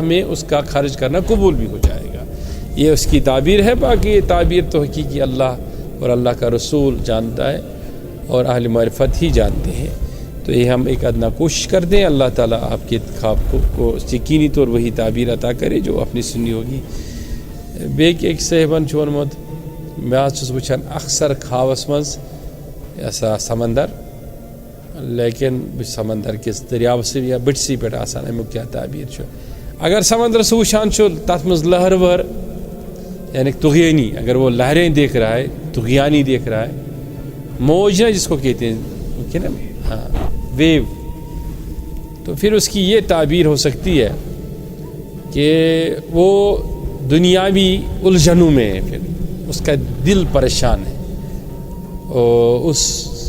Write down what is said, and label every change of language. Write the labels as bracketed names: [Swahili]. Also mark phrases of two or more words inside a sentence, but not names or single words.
[Urdu] میں اس کا خرچ کرنا قبول بھی ہو جائے گا یہ اس کی تعبیر ہے باقی یہ تعبیر تو حقیقی اللہ اور اللہ کا رسول جانتا ہے اور اہل معرفت ہی جانتے ہیں تو یہ ہم ایک ادنا کوشش کر دیں اللہ تعالیٰ آپ کے خواب کو یقینی طور وہی تعبیر عطا کرے جو اپنی سنی ہوگی [Kashmiri] بیٚیہِ أکۍ صٲحبن چھُ ووٚنمُت مےٚ حظ چھُس وٕچھان اکثر خوابس منٛز یہِ ہسا سمندر لیکن بہٕ چھُس سمندر کِس دٔریاوسٕے یا بٔٹھسٕے پٮ۪ٹھ آسان امیُک کیٛاہ تعبیٖر چھُ اگر سمندر سُہ وٕچھان چھُ تتھ منٛز لہر وہر یعنی طغیانی [Urdu] اگر وہ لہریں دیکھ رہا ہے طغیانی دیکھ رہا ہے موج نا جس کو کہتے ہیں نا ہاں ویو تو پھر اس کی یہ تعبیر ہو سکتی ہے کہ وہ دنیاوی الجھنوں میں ہے پھر اس کا دل پریشان ہے اور اس